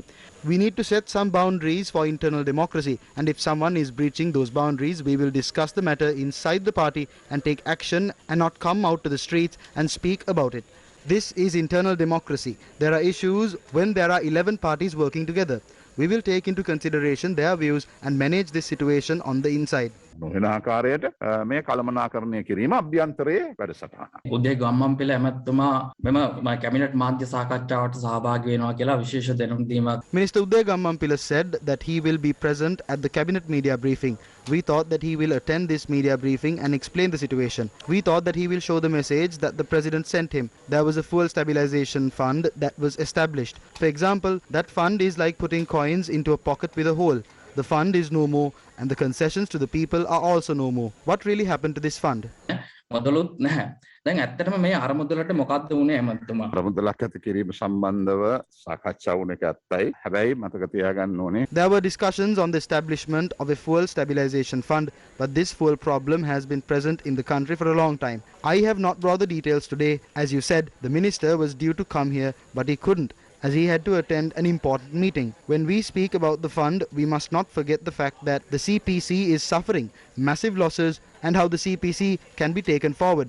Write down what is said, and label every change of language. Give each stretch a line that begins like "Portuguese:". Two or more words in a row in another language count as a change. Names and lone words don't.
English: We need to set some boundaries for internal democracy, and if someone is breaching those boundaries, we will discuss the matter inside the party and take action and not come out to the streets and speak about it. This is internal democracy. There are issues when there are 11 parties working together. We will take into consideration their views and manage this situation on the inside.
Sinhala: නොවන ආකාරයට මේ කළමනාකරණය කිරීම අභ්‍යන්තරයේ වැඩසටහන. උදේ ගම්මන්පිල ඇමතුමා මෙම කැබිනට් මාධ්‍ය සාකච්ඡාවට සහභාගී වෙනවා කියලා විශේෂ දැනුම් දීමක්.
English: Minister Uday Gammampila said that he will be present at the cabinet media briefing. We thought that he will attend this media briefing and explain the situation. We thought that he will show the message that the president sent him. There was a fuel stabilization fund that was established. For example, that fund is like putting coins into a pocket with a hole. The fund is no more and the concessions to the people are also no more. What really happened to this fund?
Sinhala: මොදලුත් නැහැ. දැන් ඇත්තටම මේ අරමුදලට මොකක්ද වුනේ ඇමතුමා? අරමුදලක් ඇති කිරීම සම්බන්ධව සාකච්ඡා වුණ එක ඇත්තයි. හැබැයි මතක තියාගන්න ඕනේ.
English: There were discussions on the establishment of a fuel stabilization fund, but this fuel problem has been present in the country for a long time. I have not brought the details today. As you said, the minister was due to come here, but he couldn't, as he had to attend an important meeting. When we speak about the fund, we must not forget the fact that the CPC is suffering massive losses and how the CPC can be taken forward.